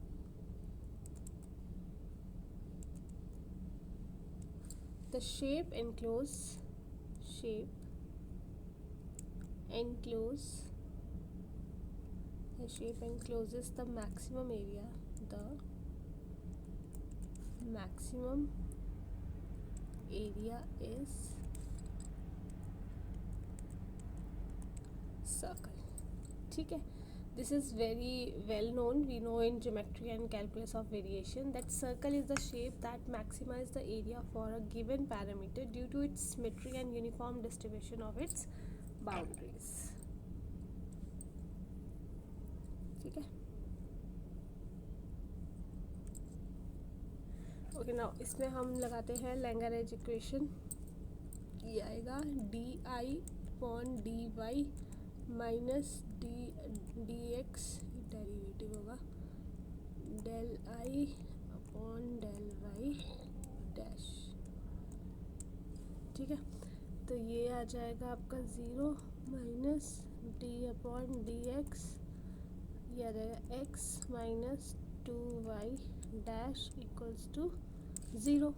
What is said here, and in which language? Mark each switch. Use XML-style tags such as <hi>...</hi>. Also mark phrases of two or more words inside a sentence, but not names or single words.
<en>The shape encloses the maximum area. The maximum area is circle.</en> <hi>ठीक है,</hi> <en>this is very well known. We know in geometry and calculus of variation that circle is the shape that maximizes the area for a given parameter due to its symmetry and uniform distribution of its boundaries.</en> <hi>ठीक है.</hi> <en>Okay, now</en> <hi>इसमें हम लगाते हैं</hi> <en>Lagrange equation.</en> <hi>ये आएगा</hi> <en>di/dy minus d x, derivative</en> <hi>होगा</hi> <en>del i/del y dash.</en> <hi>ठीक है, तो ये आ जाएगा आपका 0</hi> <en>minus d/dx,</en> <hi>ये आ जाएगा</hi> <en>x minus 2y dash equals to 0.</en>